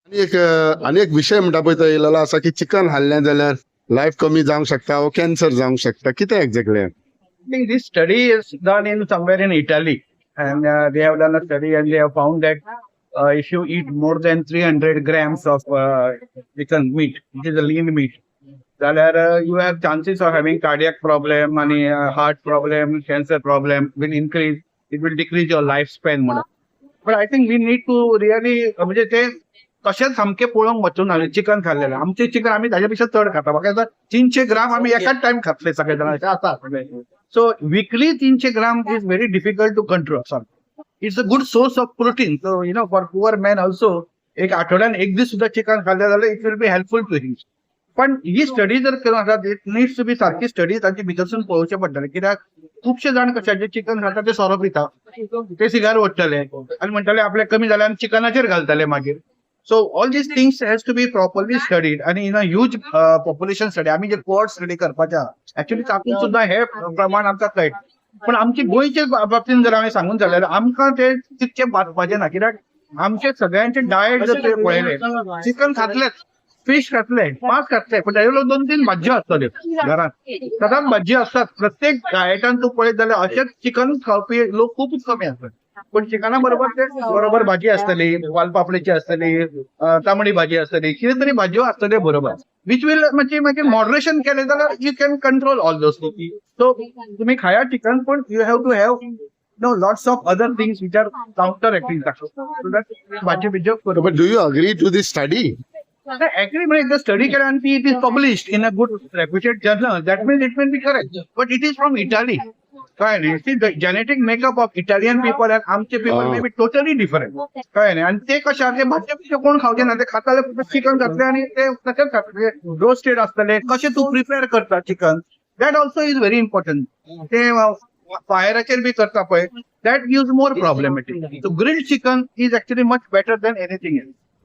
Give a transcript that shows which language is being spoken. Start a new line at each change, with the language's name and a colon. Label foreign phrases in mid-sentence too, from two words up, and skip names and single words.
Konkani: आणि एक विषय म्हणटा पळय तो येयलेलो आसा की चिकन खाल्लें जाल्यार लायफ कमी जावंक शकता वा कॅन्सर जावंक शकता, कितें एक्झॅक्टली?
English: I think this study is done in somewhere in Italy, and they have done a study and they have found that if you eat more than 300 grams of chicken meat, which is a lean meat, then you have chances of having cardiac problem and heart problem, cancer problem will increase. It will decrease your lifespan. But I think we need to really
Konkani: म्हणजे ते कशेंच सामकें पळोवंक वचून चिकन खाल्लेलें आमचें चिकन आमी ताच्या पेक्षा चड खाता म्हाका दिसता 300 ग्राम आमी एकाच टायम खातले सगळे जाण अशें आसा
English: so weekly 300 gram is very difficult to control. It's a good source of protein, so you know for poor man also
Konkani: एक आठवड्यान एक दीस सुद्धा चिकन खाल्लें जाल्यार
English: it will be helpful to him.
Konkani: पण ही स्टडी जर करून आसा इट नीड्स टू बी सारकी स्टडी ताची भितरसून पळोवचें पडटलें, कित्याक खुबशे जाण कशे जे चिकन खाता ते सोरो पिता, ते सिगार ओडटले आनी म्हणटाले आपले कमी जालें आनी चिकनाचेर घालतले मागीर.
English: So all these things has to be properly studied आनी in a huge population study
Konkani: आमी जे कोर्ट स्टडी करपाचे आहा ऍक्च्युली तातूंत सुद्दां हे प्रमाण आमकां कळटा. पण आमची गोंयचे बाबतींत जर हांवें सांगूंक जाल्यार आमकां ते तितके बातपाचें ना, कित्याक आमचे सगळ्यांचे डायट जर तुवें पळयलें चिकन खातलेच, फिश खातले, मांस खातले, पण ताजे 2-3 भाज्यो आसतल्यो घरांत, सदांच भाज्यो आसतात. प्रत्येक डायटान तूं पळयत जाल्यार अशेंच चिकन खावपी लोक खूबच कमी आसतात. पण चिकना बरोबर ते बरोबर भाजी आसतली, वालपापडेची आसतली, तांबडी भाजी आसतली, कितें तरी भाज्यो आसतल्यो बरोबर,
English: which will
Konkani: म्हणजे मागीर मॉडरेशन केलें जाल्यार
English: you can control all those things. सो
Konkani: तुमी खाया चिकन, पण
English: you have to have no lots of other things which are counteracting that. So that
Konkani: भाजी बिज्यो बरोबर.
English: But do you agree to this study? Actually, when the study can be it is published in a good reputed journal, that means it will be correct. But it is from Italy. See, the genetic makeup of Italian people and आमचे people may be totally different.
Konkani: काय नाही, आणि ते कशा ते भाज्या बिज्यो कोण खावचे ना, ते खाताले चिकन घातले आणि ते तशेंच खातले, रोस्टेड असतले. कशे तू प्रिपेअर करता चिकन,
English: that also is very important.
Konkani: ते फायराचेर बी करता पळय,
English: that gives more problematic. So grilled chicken is actually much better than anything else.